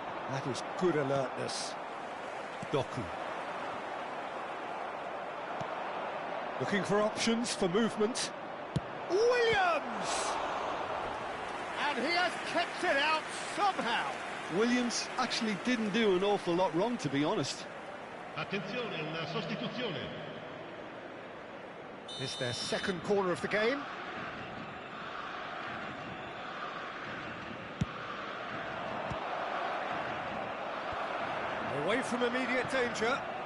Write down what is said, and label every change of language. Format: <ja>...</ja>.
<en>That is good alertness. Doku. Looking for options for movement. Williams! And he has kept it out somehow. Williams actually didn't do an awful lot wrong, to be honest.</en> <it>Attenzione, una sostituzione.</it> <en>It's their second corner of the game. Away from immediate danger.</en>